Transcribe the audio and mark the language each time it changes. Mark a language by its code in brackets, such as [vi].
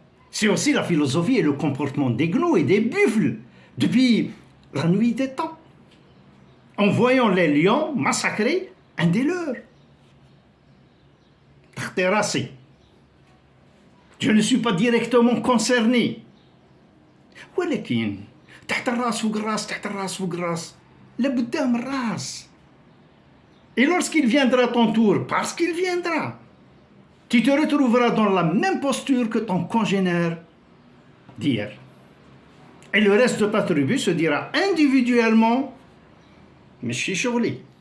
[fr] C'est aussi la philosophie et le comportement des gnous et des buffles depuis la nuit des temps. en voyant les lions massacrer un des leurs. Terrassé. Je ne suis pas directement concerné. [ar] ولكن تحت الراس فوق الراس تحت الراس فوق الراس لقدام الراس. [fr] Et lorsqu'il viendra ton tour, parce qu'il viendra, tu te retrouveras dans la même posture que ton congénère d'hier. Et le reste de ta tribu se dira individuellement, mais je suis [ar] شغلي.